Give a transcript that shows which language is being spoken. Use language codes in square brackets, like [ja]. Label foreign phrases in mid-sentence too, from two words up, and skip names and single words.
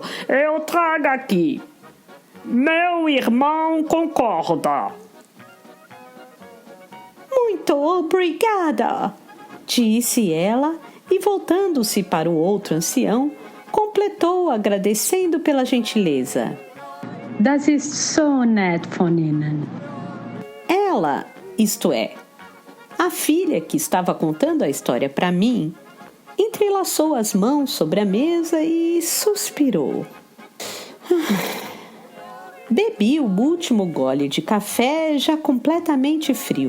[pt] Eu trago aqui. Meu irmão concorda. Muito obrigada, disse ela e, voltando-se para o outro ancião, completou agradecendo pela gentileza. [de] Das ist so nett von Ihnen. [pt] Ela, isto é, a filha que estava contando a história para mim, entrelaçou as mãos sobre a mesa e suspirou. Bebi o último gole de café já completamente frio.